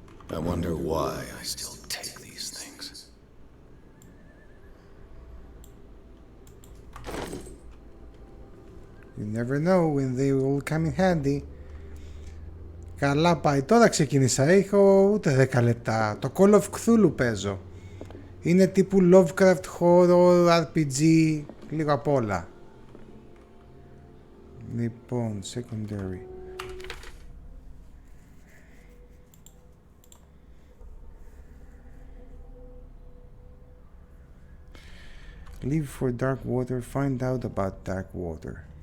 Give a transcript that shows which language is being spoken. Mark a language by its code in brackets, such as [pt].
[en] I wonder why I still take these things. You never know when they will come in handy. [el] Καλά πάει. Τώρα ξεκίνησα. Έχω ούτε 10 λεπτά. Το Call of Cthulhu παίζω. Είναι τύπου lovecraft, horror, RPG, λίγο απ' όλα. Λοιπόν, secondary. [en] Leave for dark water, find out about dark water.